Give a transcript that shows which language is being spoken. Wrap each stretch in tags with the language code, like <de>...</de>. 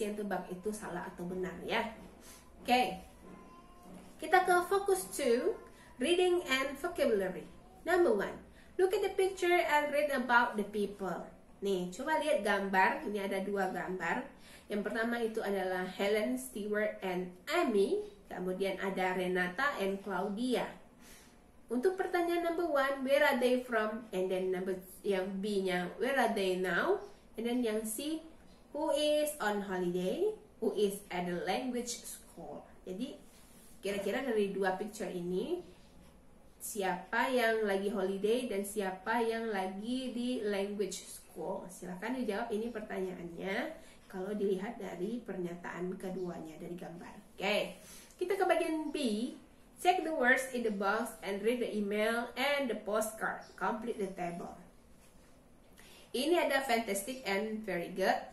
<id>yang tebak itu salah atau benar ya. Oke. Kita ke</id> <en>focus 2, reading and vocabulary. Number 1, look at the picture and read about the people.</en> <id>Nih, coba lihat gambar. Ini ada 2 gambar. Yang pertama itu adalah Helen, Stewart, and Amy. Kemudian ada Renata and Claudia. Untuk pertanyaan</id> <en>number 1, where are they from? And then</en> <id>yang B-nya,</id> <en>where are they now? And then</en> <id>yang C,</id> <en>who is on holiday? Who is at the language school?</en> <id>Jadi kira-kira dari 2 picture ini, siapa yang lagi holiday dan siapa yang lagi di</id> <en>language school?</en> <id>Silahkan dijawab, ini pertanyaannya kalau dilihat dari pernyataan keduanya dari gambar. Oke, kita ke bagian B.</id> <en>Check the words in the box and read the email and the postcard. Complete the table.</en> <id>Ini ada</id> <en>fantastic and very good.</en>